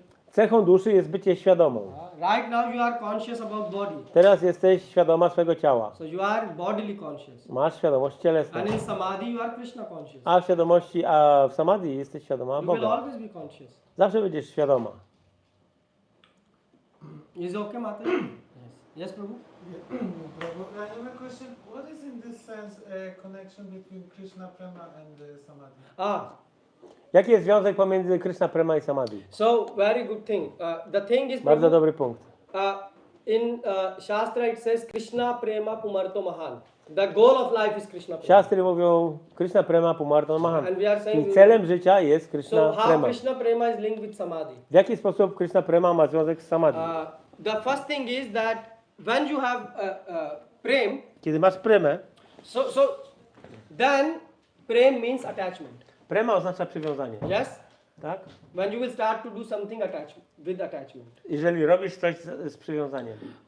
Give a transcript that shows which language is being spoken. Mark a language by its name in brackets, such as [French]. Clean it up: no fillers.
[Polish] Cechą duszy jest bycie świadomą. [English] Right now you are conscious about body. [Polish] Teraz jesteś świadoma swego ciała. [English] So you are bodily conscious. [Polish] Masz świadomość cielesną. [English] And in samadhi you are Krishna conscious. [Polish] A w samadhi jesteś świadoma [English] You will [Polish] Boga. [English] always be conscious. [Polish] Zawsze będziesz świadoma. [English] Is it okay, Mata? Yes, Prabhu? Prabhu, I have a question. What is in this sense a connection between Krishna Prema and Samadhi? [Polish] Jaki jest związek pomiędzy Krishna Prema i samadhi? [English] So very good thing. The thing is, [Polish] Bardzo dobry punkt. [English] in Shastra it says [Sanskrit] Krishna Prema Pumarto Mahan. [English] The goal of life is Krishna Prema. [Polish] Siastry mówią [Sanskrit] Krishna Prema Pumarto Mahan. [English] And we are saying. [Polish] Czyli celem życia jest [English] So [Polish] Krishna [English] how [Polish] Prema. [English] Krishna Prema is linked with samadhi? [Polish] W jaki sposób Krishna Prema ma związek z samadhi? [English] The first thing is that when you have prem, [Polish] Kiedy masz premę, [English] then prem means attachment. [Polish] prema oznacza przywiązanie. [English] Yes. [Polish] Tak? [English] When you will start to do something with attachment. [Polish] Jeżeli robisz coś z przywiązaniem.